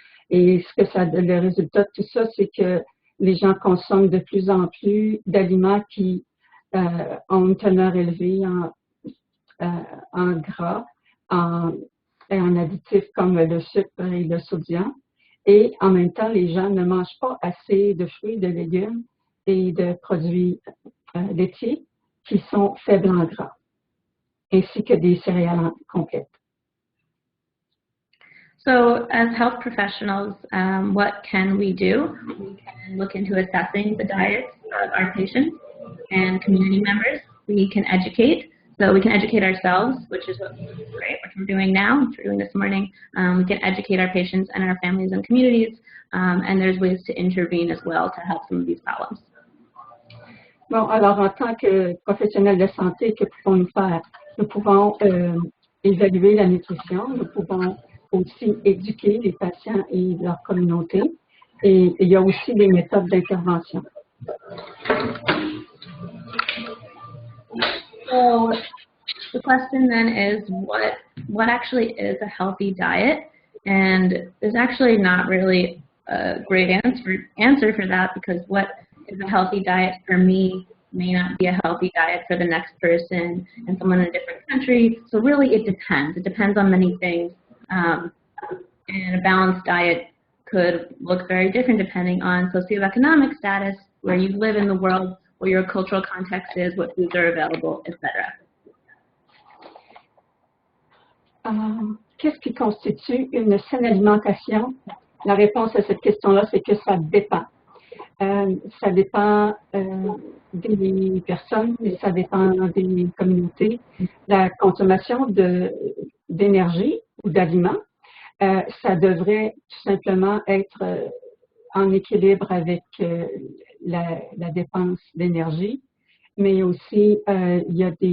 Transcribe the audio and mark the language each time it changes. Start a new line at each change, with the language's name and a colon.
French: Et le résultat de tout ça, c'est que les gens consomment de plus en plus d'aliments qui ont une teneur élevée en gras, et en additifs comme le sucre et le sodium. Et en même temps, les gens ne mangent pas assez de fruits, de légumes et de produits laitiers qui sont faibles en gras, ainsi que des céréales complètes.
English: So as health professionals, what can we do? We can look into assessing the diets of our patients and community members. We can educate. So we can educate ourselves, which is what we're doing now, which we're doing this morning. We can educate our patients and our families and communities, and there's ways to intervene as well to help some of these problems.
French: Bon, alors en tant que professionnels de santé, que pouvons-nous faire? Nous pouvons évaluer la nutrition, nous pouvons aussi éduquer les patients et leur communauté, et il y a aussi des méthodes d'intervention.
English: So the question then is what actually is a healthy diet? And there's actually not really a great answer for that because what is a healthy diet for me may not be a healthy diet for the next person and someone in a different country. So really it depends. It depends on many things. And a balanced diet could look very different depending on socioeconomic status, where you live in the world, where your cultural context is, what foods are available, etc.
French: Qu'est-ce qui constitue une saine alimentation? La réponse à cette question-là, c'est que ça dépend. Ça dépend des personnes, mais ça dépend des communautés. La consommation d'énergie ou d'aliments, ça devrait tout simplement être en équilibre avec la dépense d'énergie, mais aussi il y a